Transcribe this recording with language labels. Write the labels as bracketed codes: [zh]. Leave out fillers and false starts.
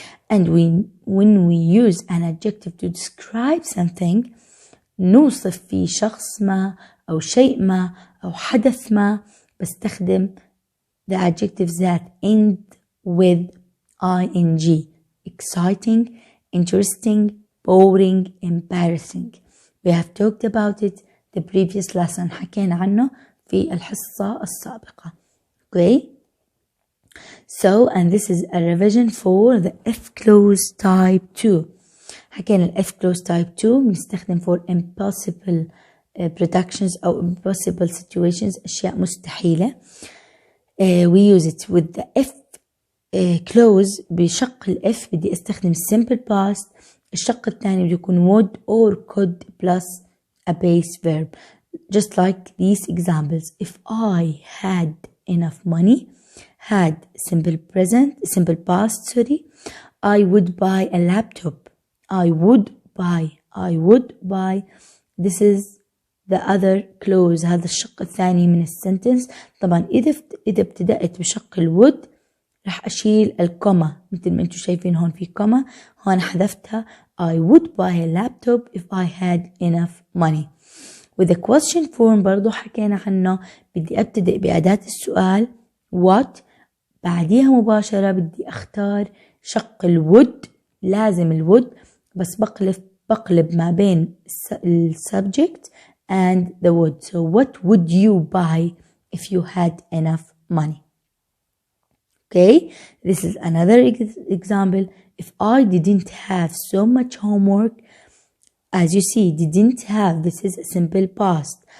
[en] And when we use an adjective to describe something, [ar] نوصف فيه شخص ما أو شيء ما أو حدث ما, [en] بستخدم the adjectives that end with ing. Exciting, interesting, boring, embarrassing. We have talked about it the previous lesson. [ar] حكينا عنه في الحصة السابقة. [en] Okay? So, and this is a revision for the F clause type 2. حكينا ال F clause type 2 بنستخدم for impossible productions أو impossible situations, [ar] أشياء مستحيلة. [en] We use it with the F clause. [ar] بشق ال F بدي استخدم simple past. الشق الثاني بده يكون [en] would or could plus a base verb. Just like these examples. If I had enough money, had simple past, I would buy a laptop. I would buy. This is the other clause. [ar] هذا الشق الثاني من السنتنس. طبعا إذا ابتدأت بشق الwould رح أشيل الكوما مثل ما انتم شايفين هون في كوما, هون حذفتها. [en] I would buy a laptop if I had enough money. with the question form برضو حكينا عنه. [ar] بدي أبتدأ بأداة السؤال what, بعديها مباشرة بدي أختار شق الwould. لازم الwould, بس بقلب ما بين [en] subject and the would. So what would you buy if you had enough money? Okay, this is another example. If I didn't have so much homework, as you see, didn't have, this is a simple past.